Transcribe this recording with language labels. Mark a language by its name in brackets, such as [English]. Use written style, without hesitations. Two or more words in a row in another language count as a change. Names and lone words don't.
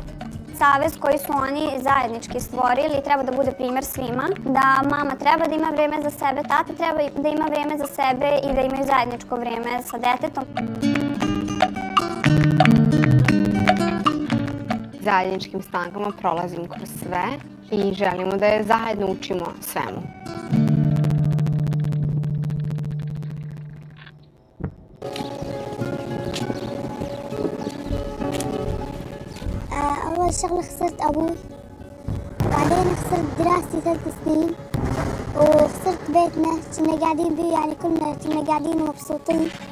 [Serbian] Savez koji su oni zajednički stvorili treba da bude primjer svima, da mama treba da ima vreme za sebe, tata treba da ima vreme za sebe i da imaju zajedničko vreme sa detetom. Zajedničkim snagama prolazim kroz sve i želimo da je zajedno učimo svemu. [Arabic] أول شغلة خسرت أبوي، بعدين خسرت دراستي 3 سنين، وخسرت بيتنا كنا قاعدين بيه، يعني كنا قاعدين مبسوطين.